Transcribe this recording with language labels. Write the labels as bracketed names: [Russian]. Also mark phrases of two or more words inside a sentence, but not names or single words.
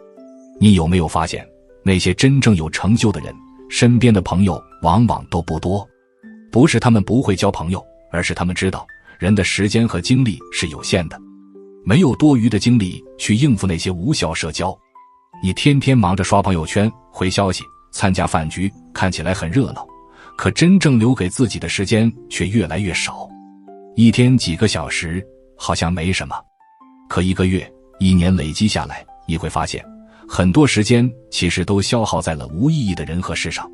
[Chinese] 你有沒有發現，那些真正有成就的人，身邊的朋友往往都不多？不是他們不會交朋友，而是他們知道人的時間和精力是有限的，沒有多餘的精力去應付那些無效社交。你天天忙着刷朋友圈、回消息、參加飯局，看起來很熱鬧，可真正留給自己的時間卻越來越少。一天幾個小時好像沒什麼，可1個月、1年累積下來，你會發現很多時間其實都消耗在了無意義的人和事上。